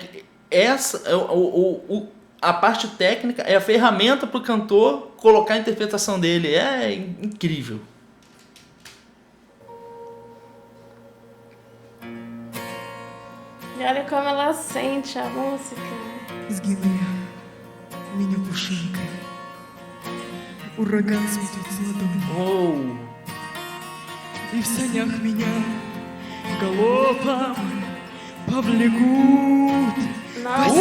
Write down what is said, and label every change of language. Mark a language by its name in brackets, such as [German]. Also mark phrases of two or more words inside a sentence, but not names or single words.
[Portuguese] Essa a parte técnica é a ferramenta para o cantor colocar a interpretação dele. É incrível. E olha como ela sente a música. [Russian] Сгиная меня пушинкой, ураган сметет с ладони, Oh. и в санях меня галопом повлекут. По [Portuguese] Nossa.